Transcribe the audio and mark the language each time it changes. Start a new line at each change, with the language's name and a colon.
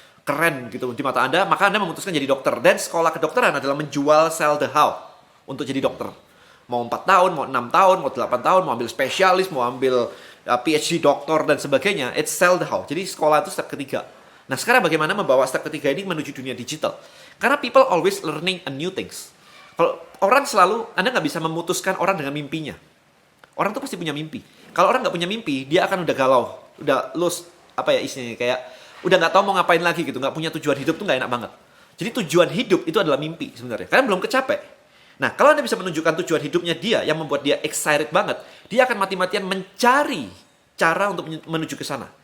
Indonesian: Keren gitu di mata Anda, maka Anda memutuskan jadi dokter. Dan sekolah kedokteran adalah menjual
English: sell the how
Indonesian: untuk jadi dokter. Mau 4 tahun, mau 6 tahun, mau 8 tahun, mau ambil spesialis, mau ambil PhD doktor dan sebagainya.
English: It's sell the how.
Indonesian: Jadi sekolah itu step ketiga. Nah, sekarang bagaimana membawa step ketiga ini menuju dunia digital?
English: Karena people always learning a new things.
Indonesian: Kalau orang selalu, Anda nggak bisa memutuskan orang dengan mimpinya. Orang tuh pasti punya mimpi. Kalau orang nggak punya mimpi, dia akan udah galau, udah lost, apa ya istilahnya, kayak udah nggak tahu mau ngapain lagi gitu, nggak punya tujuan hidup tuh nggak enak banget. Jadi tujuan hidup itu adalah mimpi sebenarnya. Karena belum kecapek. Nah, kalau Anda bisa menunjukkan tujuan hidupnya dia yang membuat dia excited banget, dia akan mati-matian mencari cara untuk menuju ke sana.